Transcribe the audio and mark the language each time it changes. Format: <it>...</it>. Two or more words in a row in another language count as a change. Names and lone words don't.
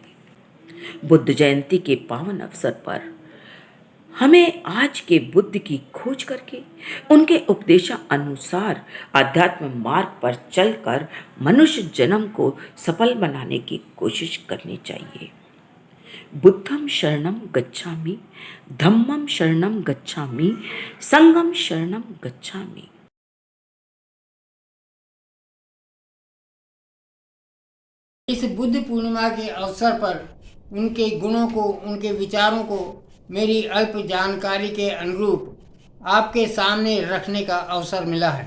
<hi>बुद्ध जयंती के पावन अवसर पर हमें आज के बुद्ध की खोज करके उनके उपदेशानुसार अध्यात्म मार्ग पर चलकर मनुष्य जन्म को सफल बनाने की कोशिश करनी चाहिए।</hi> <pi>बुद्धम शरणम गच्छामि, धम्मम शरणम गच्छामि, संघम शरणम गच्छामि।</pi> <hi>इस बुद्ध पूर्णिमा के अवसर पर उनके गुणों को, उनके विचारों को मेरी अल्प जानकारी के अनुरूप आपके सामने रखने का अवसर मिला है।</hi>